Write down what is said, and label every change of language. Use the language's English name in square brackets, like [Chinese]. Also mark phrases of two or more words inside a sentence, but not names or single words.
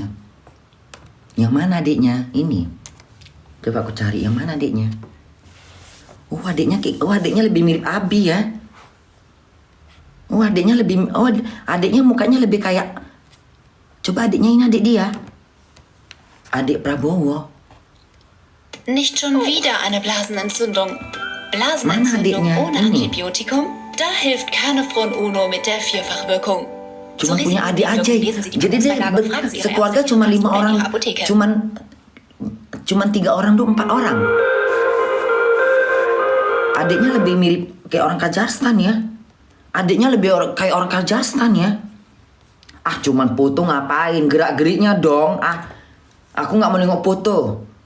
[Indonesian] Yang mana adiknya? Ini. Coba aku cari yang mana adiknya. Adiknya lebih mirip Abi ya. Adiknya mukanya lebih kayak. Coba adiknya ini adik dia. Adik Prabowo. [German] Nicht schon wieder eine Blasenentzündung. [Indonesian] Mana [German] Blasenentzündung [Indonesian] adiknya? [German] ohne [Indonesian] Ini. [German] Antibiotikum? Da hilft Carnifron Uno mit der Vierfachwirkung. [Indonesian] Cuma [German] Zur [Indonesian] punya adik aja. [German] Risikobewertung lesen Sie die [Indonesian] Jadi dia [German] Produktbeilage, fragen Sie Ihre [Indonesian] sekeluarga [German] Ärztin [Indonesian] cuma [German] oder [Indonesian] 5 orang. [German] Ihre Apotheke. [Indonesian] Cuman 3 orang tuh 4 orang. Adiknya lebih mirip kayak orang Kazakhstan ya. Adiknya lebih kayak orang Kazakhstan ya. Cuman foto ngapain? Gerak-geriknya dong. Aku nggak mau nengok foto.